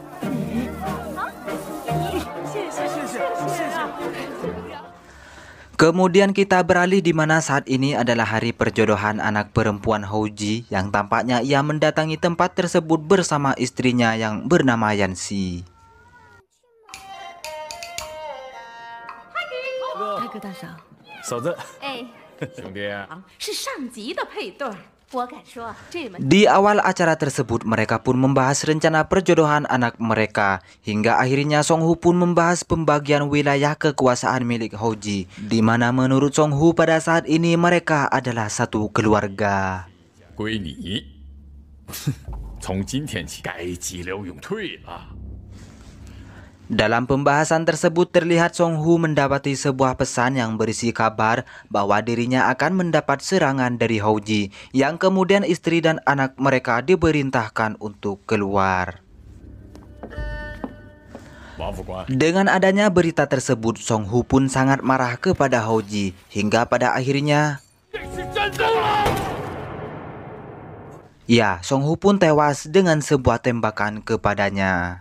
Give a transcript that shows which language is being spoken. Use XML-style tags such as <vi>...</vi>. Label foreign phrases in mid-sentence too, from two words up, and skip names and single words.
<id>Kemudian kita beralih di mana saat ini adalah hari perjodohan anak perempuan Houji yang tampaknya ia mendatangi tempat tersebut bersama istrinya yang bernama Yanxi.</id> <zh>大哥大嫂，嫂子，哎，兄弟，是上级的配对儿，我敢说这门</zh> <id>Di awal acara tersebut mereka pun membahas rencana perjodohan anak mereka. Hingga akhirnya Song Hu pun membahas pembagian wilayah kekuasaan milik Houji, di mana menurut Song Hu pada saat ini mereka adalah satu keluarga.</id> <zh>归你。从今天起，该急流勇退了。</zh> <id>Dalam pembahasan tersebut terlihat Song Hu mendapati sebuah pesan yang berisi kabar bahwa dirinya akan mendapat serangan dari Houji, yang kemudian istri dan anak mereka diperintahkan untuk keluar. Dengan adanya berita tersebut, Song Hu pun sangat marah kepada Houji, hingga pada akhirnya Song Hu pun tewas dengan sebuah tembakan kepadanya.</id>